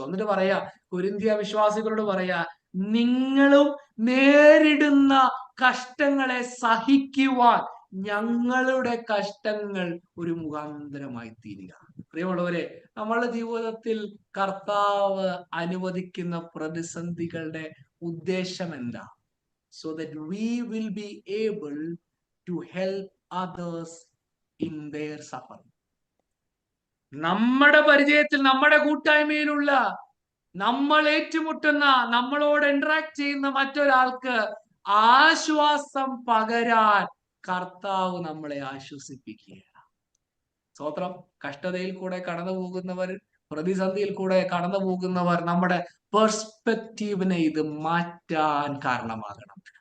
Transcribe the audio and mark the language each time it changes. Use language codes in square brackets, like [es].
[ml] എന്നിട്ട് പറയാ, കൊരിന്ത്യ വിശ്വാസികളോട് പറയാ, നിങ്ങളും നേരിടുന്ന കഷ്ടങ്ങളെ സഹിക്കുവാൻ ഞങ്ങളുടെ കഷ്ടങ്ങൾ ഒരു മുഖാന്തരമായി തീരുക. പ്രിയമുള്ളവരെ, നമ്മളുടെ ജീവിതത്തിൽ കർത്താവ് അനുവദിക്കുന്ന പ്രതിസന്ധികളുടെ ഉദ്ദേശം എന്താ? [en] So that we will be able to help others in their suffering. [ml] നമ്മുടെ പരിചയത്തിൽ, നമ്മുടെ കൂട്ടായ്മയിലുള്ള, നമ്മൾ ഏറ്റുമുട്ടുന്ന, നമ്മളോട് ഇന്ററാക്ട് ചെയ്യുന്ന മറ്റൊരാൾക്ക് ആശ്വാസം പകരാൻ കർത്താവ് നമ്മളെ ആശ്വസിപ്പിക്കുകയാണ്. സ്തോത്രം. കഷ്ടതയിൽ കൂടെ കടന്നു പോകുന്നവർ, പ്രതിസന്ധിയിൽ കൂടെ കടന്നു പോകുന്നവർ, നമ്മുടെ പെർസ്പെക്റ്റീവിനെ ഇത് മാറ്റാൻ കാരണമാകണം.